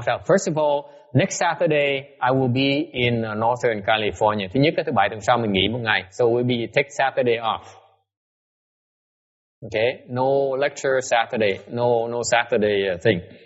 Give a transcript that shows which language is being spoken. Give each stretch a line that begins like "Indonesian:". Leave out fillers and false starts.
English: First of all, next Saturday I will be in Northern California.
Vietnamese: Thứ nhất, thứ bảy tuần sau mình nghỉ một ngày,
English: so we'll take Saturday off. Okay, no lecture Saturday, no Saturday thing.